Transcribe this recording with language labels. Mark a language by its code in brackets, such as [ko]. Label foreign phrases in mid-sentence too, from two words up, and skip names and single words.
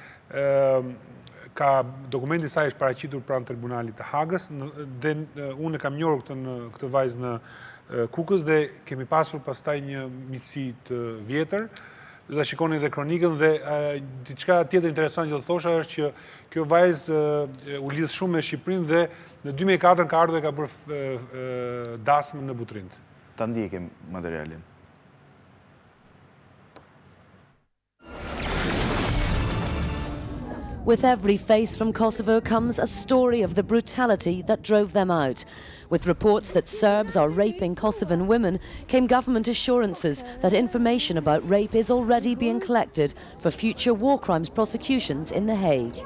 [sq] Ka dokumenti i saj është paraqitur pranë tribunalit të Hagës dhe unë kam njohur këtë vajzë në Kukës dhe kemi pasur pastaj një miqësi të vjetër. Do ta shikoni dhe kronikën dhe diçka tjetër interesante që do thosha është që kjo vajzë u lidh shumë me Shqipërinë dhe në 2004 ka ardhur dhe ka bërë dasmë në Butrind. Ta ndjekim materialin. [en] With every face from Kosovo comes a story of the brutality that drove them out. With reports that Serbs are raping Kosovan women, came government assurances that information about rape is already being collected for future war crimes prosecutions in The Hague.